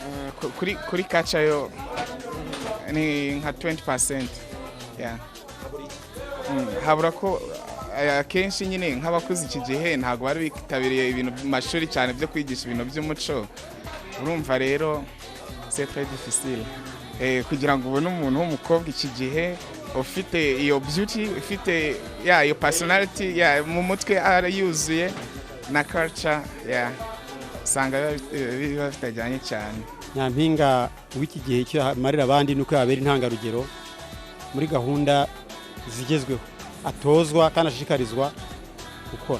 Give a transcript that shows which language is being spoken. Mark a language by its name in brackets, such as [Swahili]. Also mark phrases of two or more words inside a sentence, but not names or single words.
[Kinyarwanda] Kuri kaca yo ni nka 20%. Habura ko akenshi nyine nk'abakuze iki gihe ntabwo bari bitabiriye ibintu by'amashuri cyane byo kwigisha ibintu by'umuco. Urumva rero [French] c'est très difficile [Kinyarwanda] kugira ngo ubone umuntu w'umukobwa iki gihe ufite iyo beauty, ufite iyo personality mu mutwe yuzuye na culture usanga biba bitajyanye cyane. Nyampinga w'iki gihe cyo amarira abandi nuko yabera intangarugero muri gahunda zigezweho, atozwa kandi ashishikarizwa gukora.